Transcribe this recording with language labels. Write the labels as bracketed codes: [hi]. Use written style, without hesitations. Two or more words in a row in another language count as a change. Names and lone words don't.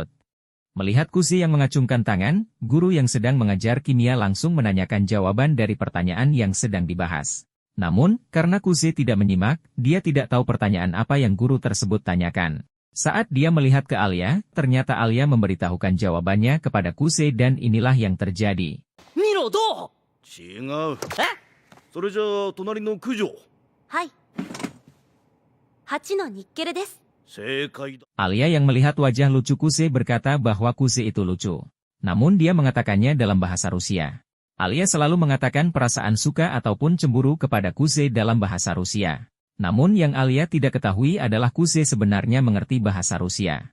[id] Melihat Kuzi yang mengacungkan tangan, guru yang sedang mengajar kimia langsung menanyakan jawaban dari pertanyaan yang sedang dibahas. Namun, karena Kuzi tidak menyimak, dia tidak tahu pertanyaan apa yang guru tersebut tanyakan. Saat dia melihat ke Alia, ternyata Alia memberitahukan jawabannya kepada Kuzi dan inilah yang terjadi. Miro, do? [ja] 違う。それじゃあ隣の九条。はい。8のニッケルです。正解だ。 [id] Alia yang melihat wajah lucu Kuzi berkata bahwa Kuzi itu lucu. Namun dia mengatakannya dalam bahasa Rusia. Alia selalu mengatakan perasaan suka ataupun cemburu kepada Kuzi dalam bahasa Rusia. Namun yang Alia tidak ketahui adalah Kuzi sebenarnya mengerti bahasa Rusia.